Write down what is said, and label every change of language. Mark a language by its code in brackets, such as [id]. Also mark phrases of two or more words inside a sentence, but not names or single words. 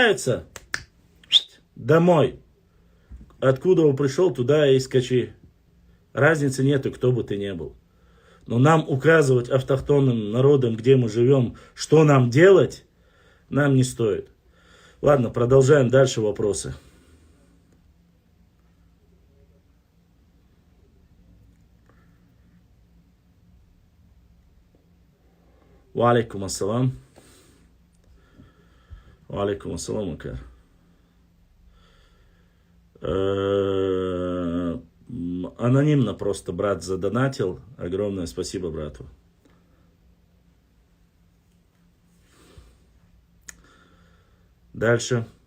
[ru] Кому не нравится, домой. откуда пришел, туда и скачи. Разницы нету, кто бы ты ни был. Но нам указывать автохтонным народам, где мы живем, что нам делать, нам не стоит. Ладно, продолжаем дальше вопросы. [ar] وعليكم السلام. وعليكم السلام, [ru] Макар. Анонимно просто брат задонатил. Огромное спасибо брату. Дальше.